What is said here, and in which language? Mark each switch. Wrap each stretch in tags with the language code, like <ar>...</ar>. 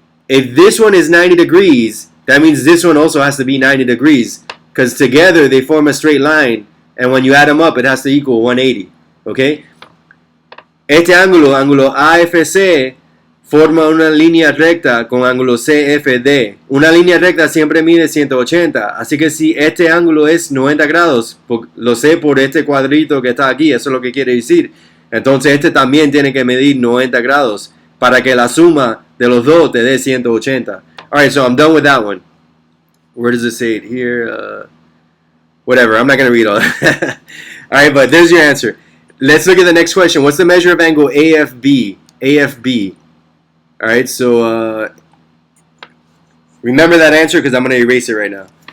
<en>If this one is 90 degrees, that means this one also has to be 90 degrees because together they form a straight line, and when you add them up it has to equal 180. Okay?</en> <es>Este ángulo AFC, forma una línea recta con ángulo CFD. Una línea recta siempre mide 180, así que si este ángulo es 90 grados, lo sé por este cuadrito que está aquí, eso es lo que quiere decir. Entonces este también tiene que medir 90 grados para que la suma de los dos te dé 180.</es> <en>Alright, so I'm done with that one. Where does it say it here? Whatever, I'm not going to read all that. Alright, but there's your answer. Let's look at the next question. What's the measure of angle AFB? AFB. Alright, so remember that answer because I'm going to erase it right now.</en>